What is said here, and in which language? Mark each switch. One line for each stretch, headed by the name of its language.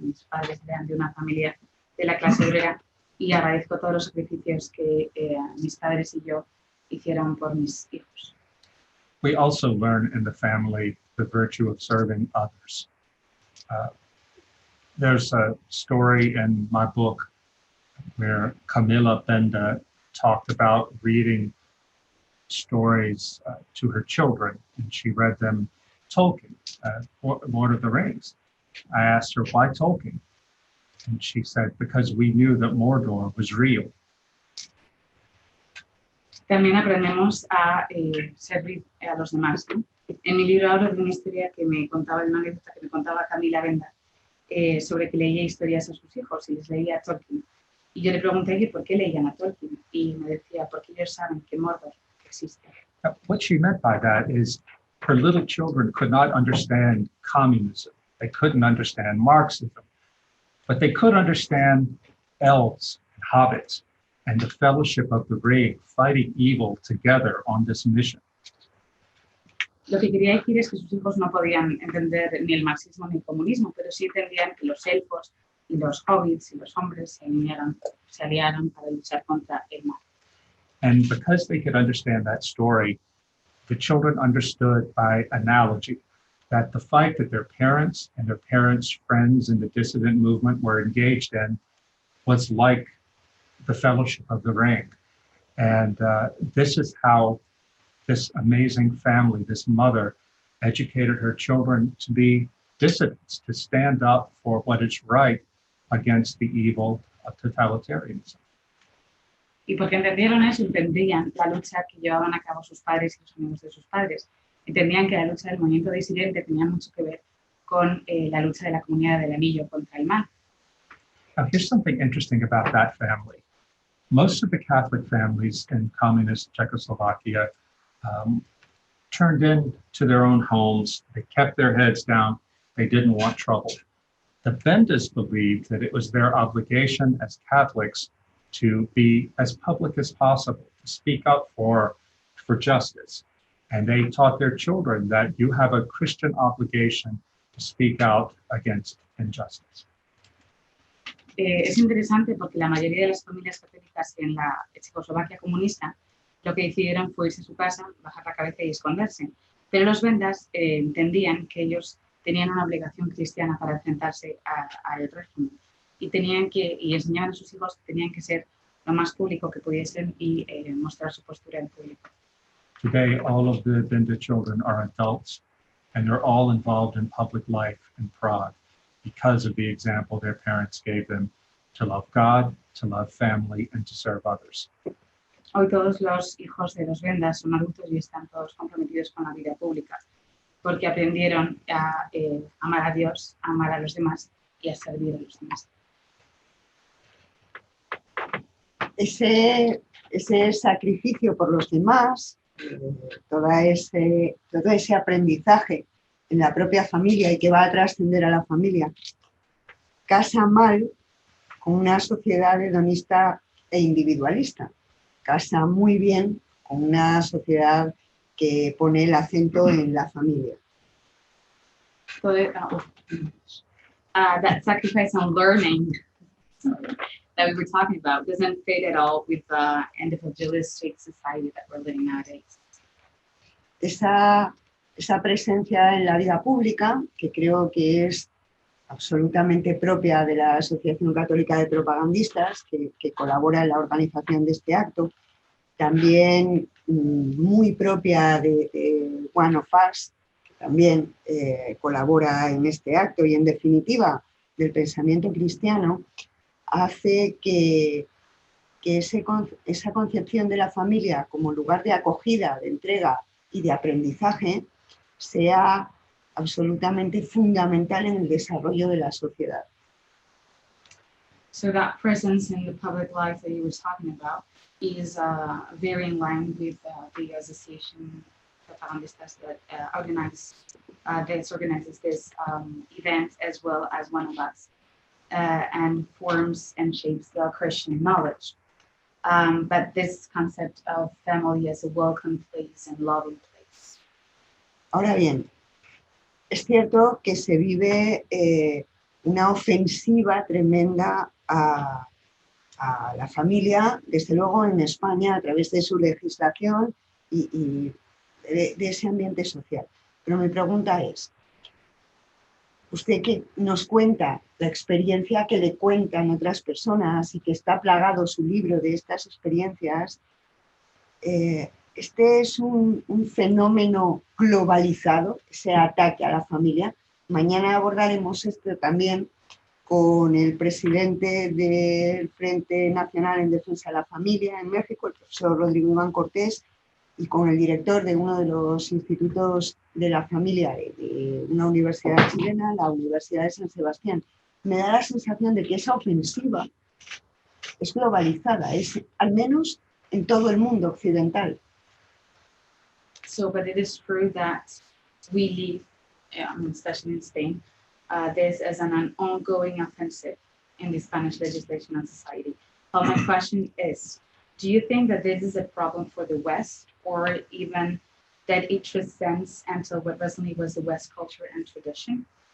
Spanish: Mis padres eran de una familia de la clase obrera y agradezco todos los sacrificios que mis padres y yo hicieron por mis hijos.
English: We also learn in the family the virtue of serving others. There's a story in my book where Camilla Benda talked about reading stories to her children, and she read them Tolkien, Lord of the Rings. I asked her, why Tolkien? And she said, because we knew that Mordor was real.
Spanish: También aprendemos a servir a los demás, ¿no? En mi libro hablo de una historia que me contaba, de una anécdota que me contaba Camila Benda sobre que leía historias a sus hijos y les leía a Tolkien. Y yo le pregunté que por qué leían a Tolkien y me decía, porque ellos saben que Mordor existe.
English: What she meant by that is her little children could not understand communism. They couldn't understand Marxism, but they could understand elves and hobbits and the fellowship of the ring fighting evil together on this mission.
Spanish: Lo que quería decir es que sus hijos no podían entender ni el marxismo ni el comunismo, pero sí entendían que los elfos y los hobbits y los hombres se aliaron para luchar contra el mal.
English: And because they could understand that story, the children understood by analogy that the fight that their parents and their parents' friends in the dissident movement were engaged in was like the Fellowship of the Ring. And this is how this amazing family, this mother, educated her children to be dissidents, to stand up for what is right against the evil of totalitarianism.
Spanish: Y porque entendieron eso, entendían la lucha que llevaban a cabo sus padres y los amigos de sus padres. Entendían que la lucha del movimiento disidente tenía mucho que ver con la lucha de la comunidad del Anillo contra el mal.
English: Now, here's something interesting about that family. Most of the Catholic families in communist Czechoslovakia turned into their own homes. They kept their heads down. They didn't want trouble. The Bendas believed that it was their obligation as Catholics to be as public as possible, to speak up for justice. And they taught their children that you have a Christian obligation to speak out against injustice.
Spanish: Es interesante porque la mayoría de las familias católicas en la Checoslovaquia comunista lo que decidieron fue irse a su casa, bajar la cabeza y esconderse. Pero los vendas entendían que ellos tenían una obligación cristiana para enfrentarse al régimen y enseñaban a sus hijos que tenían que ser lo más público que pudiesen y mostrar su postura en público.
English: Today, all of the Venda children are adults, and they're all involved in public life in Prague because of the example their parents gave them to love God, to love family, and to serve others.
Spanish: Hoy todos los hijos de los vendas son adultos y están todos comprometidos con la vida pública, porque aprendieron a amar a Dios, a amar a los demás y a servir a los demás. Ese sacrificio por los demás, todo ese aprendizaje en la propia familia y que va a trascender a la familia, casa mal con una sociedad hedonista e individualista. Casa muy bien con una sociedad que pone el acento en la familia.
English: So that sacrifice on learning that we were talking about doesn't fit at all with the individualistic society that we're living nowadays.
Spanish: Esa presencia en la vida pública, que creo que es absolutamente propia de la Asociación Católica de Propagandistas, que colabora en la organización de este acto, también muy propia de One of Us, que también colabora en este acto, y en definitiva del pensamiento cristiano, hace que esa concepción de la familia como lugar de acogida, de entrega y de aprendizaje sea absolutamente fundamental en el desarrollo de la sociedad.
English: So that presence in the public life that you were talking about is very in line with the association Propagandistas that organizes this event, as well as One of Us, and forms and shapes the Christian knowledge. But this concept of family as a welcome place and loving place.
Spanish: Ahora bien, es cierto que se vive una ofensiva tremenda a la familia, desde luego en España, a través de su legislación y de ese ambiente social. Pero mi pregunta es, usted que nos cuenta la experiencia que le cuentan otras personas y que está plagado su libro de estas experiencias, este es un fenómeno globalizado, ese ataque a la familia. Mañana abordaremos esto también con el presidente del Frente Nacional en Defensa de la Familia en México, el profesor Rodrigo Iván Cortés, y con el director de uno de los institutos de la familia de una universidad chilena, la Universidad de San Sebastián. Me da la sensación de que esa ofensiva es globalizada, es al menos en todo el mundo occidental.
English: So, but it is true that we live, especially in Spain, this as an ongoing offensive in the Spanish legislation and society. But my question is, do you think that this is a problem for the West, or even that it transcends until what recently was the West culture and tradition?